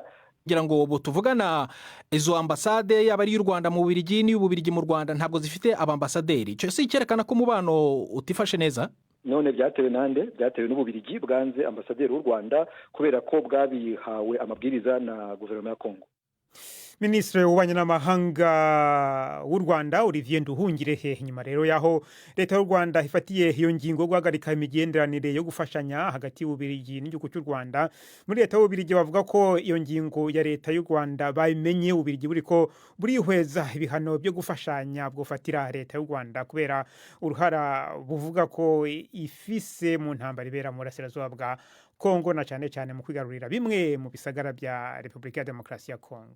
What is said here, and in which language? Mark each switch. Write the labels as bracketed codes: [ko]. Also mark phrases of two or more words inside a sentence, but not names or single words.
[rw] Kugira ngo ubu tuvugana izo ambasade yaba ari y'u Rwanda mu Bubiligi n'iy'Ububiligi mu Rwanda ntabwo zifite abambasaderi. Icyo si cyerekana ko umubano utifashe neza? None byatewe nande? Byatewe n'Ububiligi bwanze ambasaderi w'u Rwanda kubera ko bwabihawe amabwiriza na guverinoma ya Kongo. Minisitiri w'ububanyi n'amahanga w'u Rwanda Olivier Nduhungirehe, nyuma rero yaho leta y'u Rwanda ifatiye iyo ngingo guhagarika imigenderanire yo gufashanya hagati y'Ububiligi n'igihugu cy'u Rwanda. [rn] Muri leta y'Ububiligi bavuga ko iyo ngingo ya leta y'u Rwanda bayimenye Ububiligi buriko burihweza ibihano byo gufashanya bwofatira leta y'u Rwanda kubera uruhara buvuga ko ifise mu ntambara ibera mu burasirazuba bwa Kongo na cyane cyane mu kwigarurira bimwe mu bisagara bya Repubulika ya Demokarasi ya Kongo.